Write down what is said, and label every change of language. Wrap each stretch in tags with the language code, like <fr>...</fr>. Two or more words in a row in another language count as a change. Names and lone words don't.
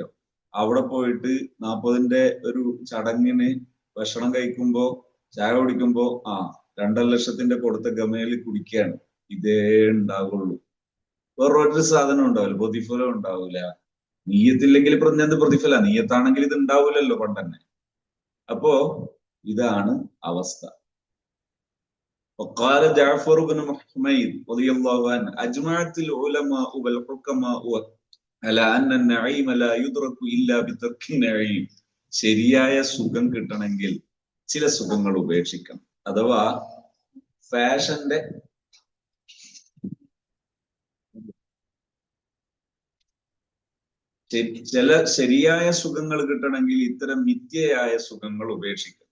<ml>അവിടെ പോയിട്ട് 40ന്റെ ഒരു ചടങ്ങിന് ഭക്ഷണം കഴിക്കുമ്പോ, ചായ കുടിക്കുമ്പോ 2.5 ലക്ഷത്തിന്റെ കൊടുത്ത ഗമയിൽ കുടിക്കുകയാണ്. ഇതേ ഉണ്ടാവുള്ളൂ. വേറൊരു സാധനം ഉണ്ടാവില്ല, പ്രതിഫലം ഉണ്ടാവില്ല. നീയത്തില്ലെങ്കിൽ എന്ത് പ്രതിഫല? നീയത്താണെങ്കിൽ ഇത് ഉണ്ടാവില്ലല്ലോ പണ്ടന്നെ. അപ്പോ ഇതാണ് അവസ്ഥ.</ml> <ar>وقال جعفر بن حميد رضي الله عنه أجمعت العلماء والحكماء على أن النعيم لا يدرك إلا بترك النعيم.</ar> <ml>ശരിയായ സുഖം കിട്ടണമെങ്കിൽ ചില സുഖങ്ങൾ ഉപേക്ഷിക്കണം. അഥവാ ഫാഷന്റെ ചില ശരിയായ സുഖങ്ങൾ കിട്ടണമെങ്കിൽ ഇത്തരം മിഥ്യയായ സുഖങ്ങൾ ഉപേക്ഷിക്കണം.</ml>